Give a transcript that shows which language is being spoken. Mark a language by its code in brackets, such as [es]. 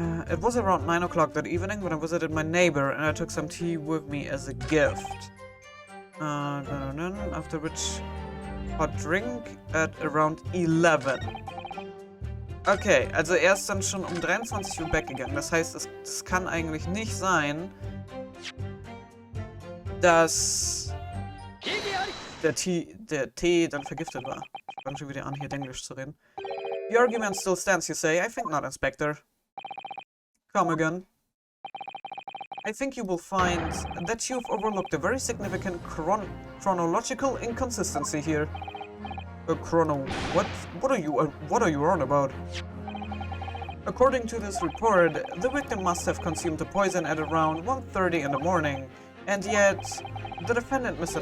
[en] It was around 9 o'clock that evening when I visited my neighbor and I took some tea with me as a gift. After which hot drink at around 11. [de] Okay, also er ist dann schon um 23 Uhr weggegangen. Das heißt, es kann eigentlich nicht sein, dass der Tee dann vergiftet war. Ich fange schon wieder an, hier Englisch zu reden. [en] The argument still stands, you say? I think not, Inspector. Come again. I think you will find that you've overlooked a very significant chronological inconsistency here. What are you on about? According to this report, the victim must have consumed the poison at around 1:30 in the morning, and yet the defendant, Mr.